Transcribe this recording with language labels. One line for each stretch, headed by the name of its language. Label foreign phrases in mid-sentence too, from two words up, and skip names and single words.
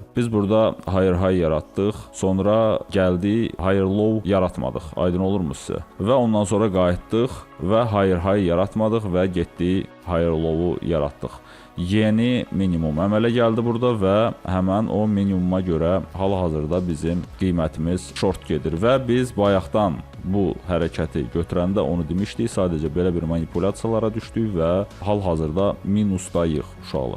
Azerbaijani: Biz burada high yaratdıq, sonra gəldik,
English: higher low
Azerbaijani: yaratmadıq, aydın olurmu sizə? Və ondan sonra qayıtdıq və high yaratmadıq və getdik
English: higher low-u
Azerbaijani: yaratdıq. yeni minimum əmələ gəldi burada və həmən o minimuma görə hal-hazırda bizim qiymətimiz short gedir və biz bayaqdan bu hərəkəti götürəndə onu demişdik, sadəcə belə bir manipulyasiyalara düşdük və hal-hazırda minusdayıq uşaqlar.